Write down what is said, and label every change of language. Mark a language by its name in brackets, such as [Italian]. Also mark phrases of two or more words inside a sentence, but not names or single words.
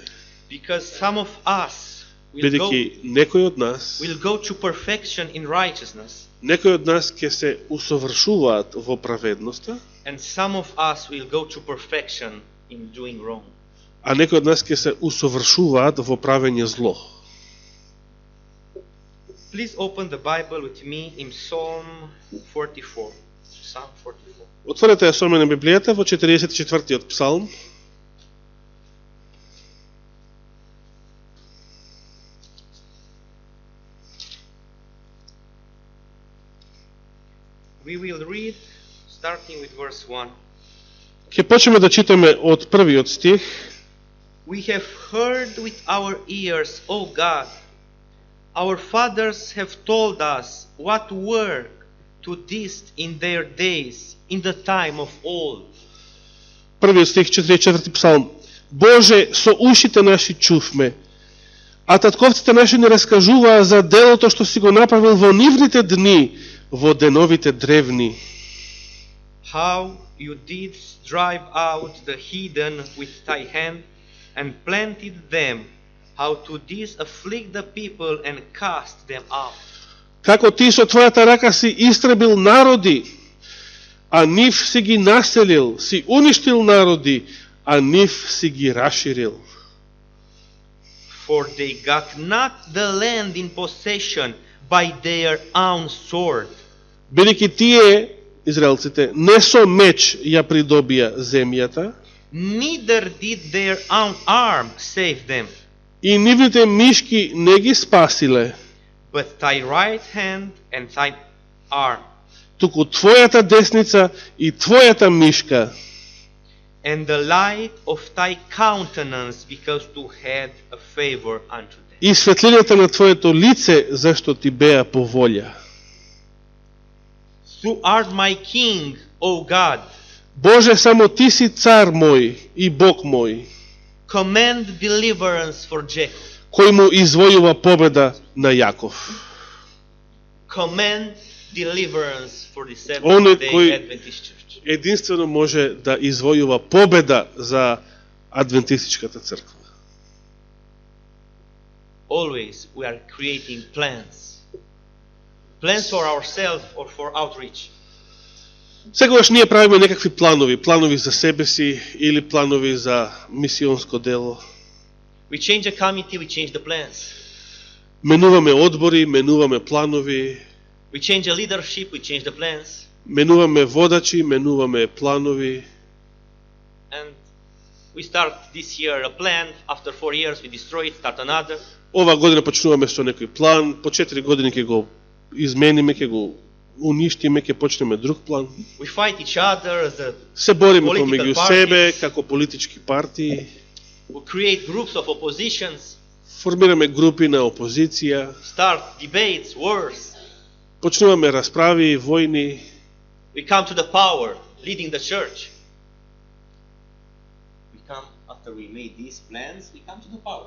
[English] Because some of us [Macedonian] Бидејќи некој од нас, [English] will go to perfection in righteousness, [Macedonian] некој од нас ќе се усовршуваат во праведноста, [English] and some of us will go to perfection in doing wrong. [Macedonian] а некој од нас ќе се усовршуваат во правење зло. [English] Please open the Bible with me in Psalm 44. Psalm 44. [Macedonian] Отворете ја со мене Библијата во 44-тиот псалм. [English] We will read starting with verse 1. [Macedonian] Ќе почнеме да читаме од првиот стих. [English] We have heard with our ears, O God. Our fathers have told us what work to did in their days, in the time of old. [Macedonian] Првиот стих, 44-ти псалм. Боже, со ушите наши чувме, а татковците наши не раскажуваа за делото што си го направил во нивните дни, во деновите древни. [English] How you did drive out the heathen with thy hand, and planted them, how to did afflict the people and cast them out. [Macedonian] Како ти со твојата рака си истребил народи, а нив си ги населил, си уништил народи, а нив си ги расширил. [English] For they got not the land in possession by their own sword. [Macedonian] Бидејќи тие, израелците, не со меч ја придобија земјата, [English] Neither did their own arm save them. [Macedonian] И нивните мишки не ги спасиле, [English] but thy right hand and thine arm, [Macedonian] туку твојата десница и твојата мишка, [English] and the light of thy countenance, because thou had a favor unto them. [Macedonian] и светлината на твоето лице, зашто ти беа по волја. [English] Thou art my king, O God. [Macedonian] Боже, само ти си цар мој и Бог мој, [English] Command deliverance for Jacob. [Macedonian] кој му извојува победа на Јаков. [English] Command deliverance for the [Macedonian] Оној [English] Seventh-day [Macedonian] кој [English] Adventist Church. [Macedonian] единствено може да извојува победа за адвентистичката црква. [English] Always we are creating plans. Plans for ourselves or for outreach. [Macedonian] Секогаш ние правиме некакви планови за себе си или планови за мисионско дело. [English] We change a committee, we change the plans. [Macedonian] Менуваме одбори, менуваме планови, [English] We change a leadership, we change the plans. [Macedonian] менуваме водачи, менуваме планови. [English] And we start this year a plan. After 4 years we destroy it, start another. [Macedonian] Ова година почнуваме со некој план, по 4 години ќе го измениме, ќе го уништиме, ќе почнеме друг план. [English] We fight each other as a, [Macedonian] Се бориме [English] Political [Macedonian] помеѓу [English] parties. [Macedonian] себе како политички партии, [English] we create groups of oppositions, [Macedonian] формираме групи на опозиција, [English] start debates, wars. [Macedonian] почнуваме расправи, војни, [English] We come to the power, leading the church. We come, after we made these plans, we come to the power.